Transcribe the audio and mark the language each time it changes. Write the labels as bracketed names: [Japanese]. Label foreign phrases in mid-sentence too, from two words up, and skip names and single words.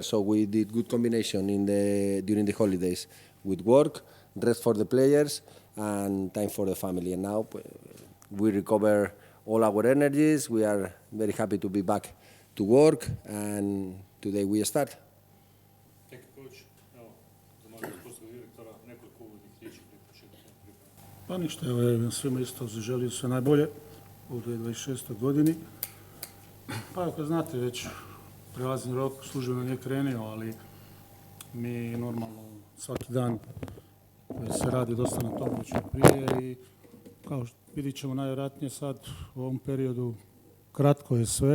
[English] So we did good combination during the holidays with work, rest for the players, and time for the family. And now we recover all our energies. We are very happy to be back to work, and today we start. Thank you, coach. [Croatian] Evo, zamolio sportskog direktora, nekoliko uvodnih riječi prije početka pripreme. Pa ništa, evo, svima isto zaželio sve najbolje u 2026. godini. Pa ako znate, već prelazni rok službeno nije krenuo, ali mi normalno svaki dan se radi dosta na tom već prije i kao što vidit ćemo najvjerojatnije sad u ovom periodu kratko je sve.